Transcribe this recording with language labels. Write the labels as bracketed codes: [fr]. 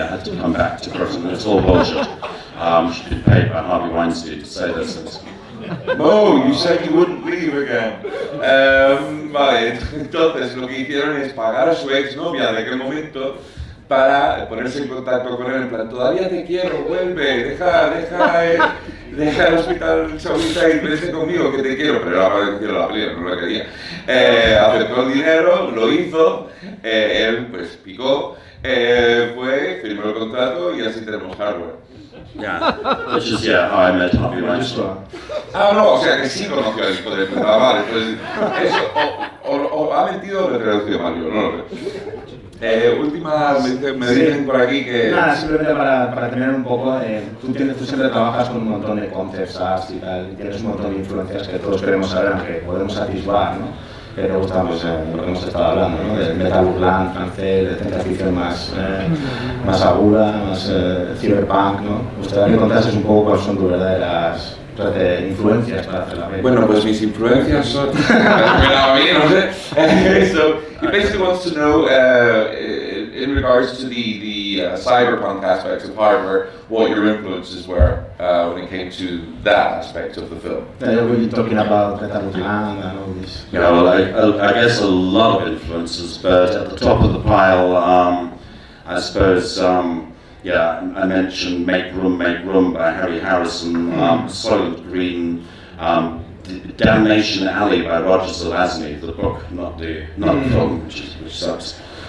[en] I had to come back to Britain. It's all bullshit. She'd been paid by Harvey Weinstein to say those things. Oh, you said you wouldn't leave again. [es] Vale, entonces lo que hicieron es pagar a su exnovia de aquel momento para ponerse en contacto con él en plan, todavía te quiero, vuelve, deja deja el hospital Saudita y vete conmigo, que te quiero, pero era para decirle la película, no lo quería. Aceptó el dinero, lo hizo, él pues picó, fue, firmó el contrato y así tenemos Hardware. [en] Yeah, which is how I met Harvey Weinstein. [es] Ah, no, o sea que sí conoció al hijo de puta, vale, pues eso, o ha mentido o me he traducido mal, yo no lo sé. Última, me dicen por aquí que... Nada, simplemente para tener un poco, tú siempre trabajas con un montón de concepts arts y tal, y tienes un montón de influencias que todos queremos saber, aunque podemos atisbar, ¿no? Que te gusta, pues, lo que hemos estado hablando, ¿no? Del metal urban francés, de ciencia ficción más aguda, más cyberpunk, ¿no? Me gustaría que contases un poco cuáles son tus verdaderas influencias para hacer la película. Bueno, pues mis influencias son... a mí, no sé. [en] So, he basically wants to know, in regards to the cyberpunk aspects of Hardware, what your influences were when it came to that aspect of the film. We're talking about Metal Urban and all this. Yeah, well, I guess a lot of influences, but at the top of the pile, I suppose, I mentioned Make Room by Harry Harrison, Soylent Green, Damnation Alley by Roger Zelazny, the book, not the film, which sucks.